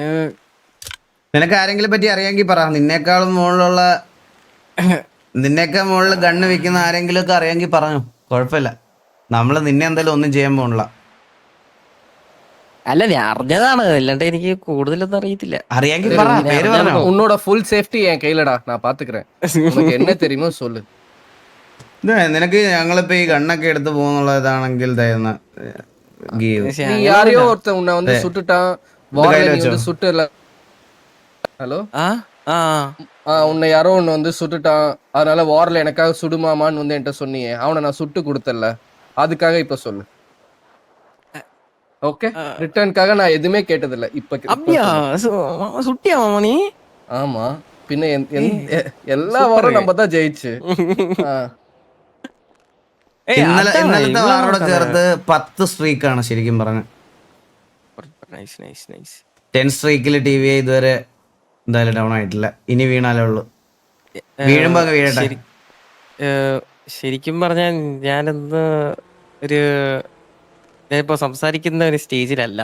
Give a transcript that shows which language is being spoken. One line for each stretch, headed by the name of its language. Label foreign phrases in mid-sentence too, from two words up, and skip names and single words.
Malayalam: നിനക്ക് ആരെങ്കിലും പറ്റി അറിയാമെങ്കിൽ പറ. നിന്നേക്കാളും മുകളിൽ ഗണ്ണ് വെക്കുന്ന ആരെങ്കിലും ഒക്കെ അറിയാമെങ്കിൽ പറഞ്ഞു, കുഴപ്പമില്ല. നമ്മള് നിന്നെ എന്തായാലും ഒന്നും ചെയ്യാൻ പോണില്ല. അല്ല, ഞാൻ അറിഞ്ഞതാണ്, അല്ലാണ്ട് എനിക്ക് കൂടുതലൊന്നും അറിയത്തില്ല. അറിയാമെങ്കിൽ പറ, പേര് പറഞ്ഞോ.
Tamil: உன்னோட
English: full safety
Tamil: என் கையிலடா, நான் பாத்துக்கிறேன். உனக்கு என்ன தெரியுமோ சொல்லு.
Malayalam: നിനക്ക് ഞങ്ങളിപ്പോ ഈ ഗണ്ണൊക്കെ എടുത്ത് പോകുന്നുള്ളതാണെങ്കിൽ പക്ഷെ
Tamil: நீ யாரையோ ஒருத்தன் உன்னை வந்து சுட்டுட்டான், வார்ல நீ வந்து சுட்டுல. ஹலோ, உன்னை யாரோ ஒன்னு வந்து சுட்டுட்டான், அதனால வார்ல எனக்காக சுடுமாமான்னு வந்து என்கிட்ட சொன்னியே, அவனை நான் சுட்டு கொடுத்தல, அதுக்காக இப்ப சொல்லு. ஓகே, ரிட்டர்னுக்காக நான் எதுவுமே கேட்டதில்ல. இப்ப அப்படியா? சுட்டியா மாமா நீ? ஆமா, பின்ன எல்லா வாரம் நம்ம தான் ஜெயிச்சு.
Malayalam: ഇന്നലത്തെ വാറോടെ ചേർത്ത് 10 സ്ട്രീക്കാണ് ശരിക്കും പറഞ്ഞ. 10 സ്ട്രീക്കിൽ TV ഇതുവരെ എന്തായാലും ഡൗൺ ആയിട്ടില്ല. ഇനി വീണാലേ ഉള്ളു. വീഴുമ്പോ അങ്ങ് വീഴട്ടെ. ശരിക്കും പറഞ്ഞാൽ ഞാനിന്ന് ഞാനിപ്പോ സംസാരിക്കുന്ന ഒരു സ്റ്റേജിലല്ല.